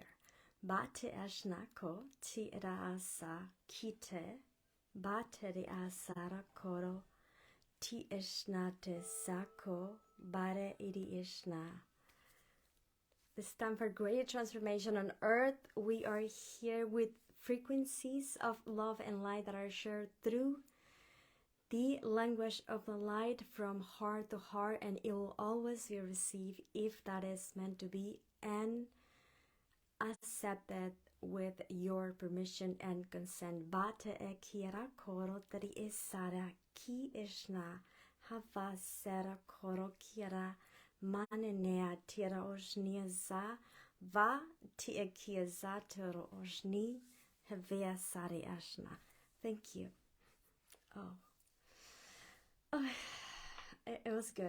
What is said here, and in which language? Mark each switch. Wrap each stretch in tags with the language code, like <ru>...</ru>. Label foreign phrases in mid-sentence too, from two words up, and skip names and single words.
<en>Bate ashnako ti rasa kite, bate asara koro, ti ishnate sako, bare iri ishna. This time for great transformation on earth. We are here with frequencies of love and light that are shared through the language of the light from heart to heart, and it will always be received if that is meant to be and accepted with your permission and consent. Bate e kira koro tri isara ki ishna hava sera koro kira manenea tira oshnia za va ti e kia za tiro oshni havea sari ashna. Thank you. Oh, it was good.</en>